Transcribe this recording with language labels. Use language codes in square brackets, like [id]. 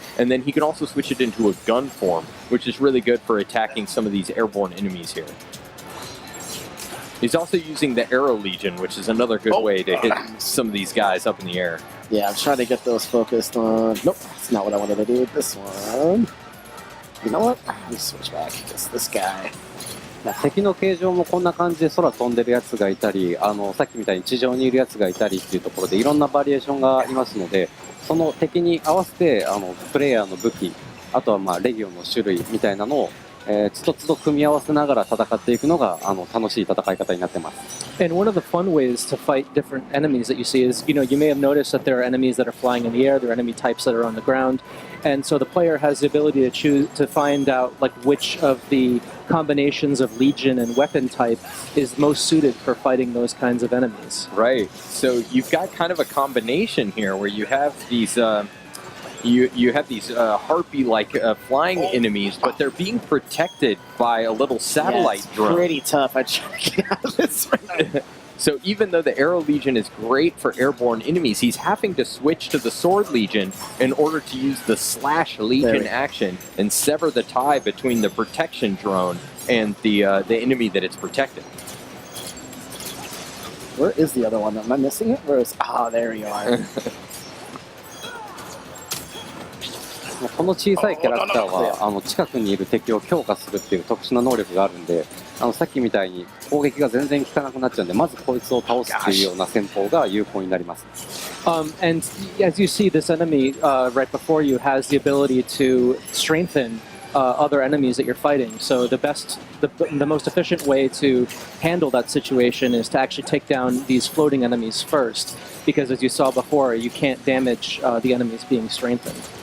[en] And then he can also switch it into a gun form, which is really good for attacking some of these airborne enemies here. He's also using the Arrow Legion, which is another good way to hit some of these guys up in the air. Yeah, I'm trying to get those focused on... Nope, that's not what I wanted to do with this one. You know what? Let me switch back. Just this guy. [ja] 敵の形状もこんな感じで空飛んでるやつがいたり、さっきみたいに地上にいるやつがいたりっていうところでいろんなバリエーションがありますので、その敵に合わせてプレイヤーの武器、あとはまあレギオンの種類みたいなのをつどつど組み合わせながら戦っていくのが楽しい戦い方になってます。 [en] And one of the fun ways to fight different enemies that you see is, you may have noticed that there are enemies that are flying in the air, there are enemy types that are on the ground, and so the player has the ability to find out like which of the combinations of legion and weapon type is most suited for fighting those kinds of enemies. Right. So you've got kind of a combination here where you have these you have these harpy-like flying enemies, but they're being protected by a little satellite drone. Pretty tough. I try to get out of this right now. So even though the Arrow Legion is great for airborne enemies, he's having to switch to the Sword Legion in order to use the Slash Legion action and sever the tie between the protection drone and the enemy that it's protecting. Where is the other one? Am I missing it? Where is... Oh, there you are. [ja] この小さいキャラクターは近くにいる敵を強化するっていう特殊な能力があるんで、さっきみたいに攻撃が全然効かなくなっちゃうんで、まずこいつを倒すっていうような戦法が有効になります。 [en] And as you see, this enemy right before you has the ability to strengthen other enemies that you're fighting. So the most efficient way to handle that situation is to actually take down these floating enemies first, because as you saw before, you can't damage the enemies being strengthened.